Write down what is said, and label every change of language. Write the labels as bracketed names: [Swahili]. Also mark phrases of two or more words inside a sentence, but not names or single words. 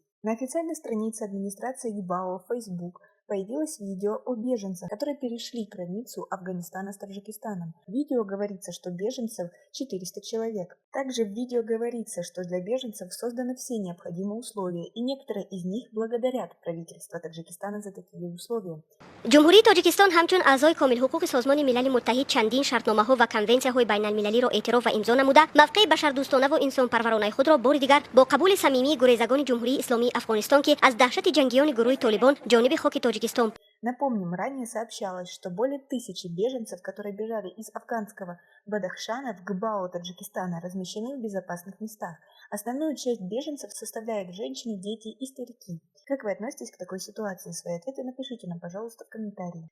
[Russian] На официальной странице администрации ГБАО в Facebook появилось видео о беженцах, которые перешли границу Афганистана с Таджикистаном. В видео говорится, что беженцев 400 человек. Также в видео говорится, что для беженцев созданы все необходимые условия, и некоторые из них благодарят правительство Таджикистана за такие условия. [Persian] جمهوری تاجیکستان همچون اعضای کامل حقوق سازمان ملل متحد چندین شرطنامه‌ها و کنونسی‌های بین‌المللی را اعتراف و امضا نموده، موقع بشردوستانه و انسان‌پرورانه خود را بار دیگر با قبول صمیمی گریزگان جمهوری اسلامی افغانستان که از دهشت جنگیان گروه طالبان جانب خاک تاجیکستان. [Russian] Напомним, ранее сообщалось, что более 1000 беженцев, которые бежали из афганского Бадахшана в Гбао Таджикистана, размещены в безопасных местах. Основную часть беженцев составляют женщины, дети и старики. Как вы относитесь к такой ситуации? Свои ответы напишите нам, пожалуйста, в комментарии.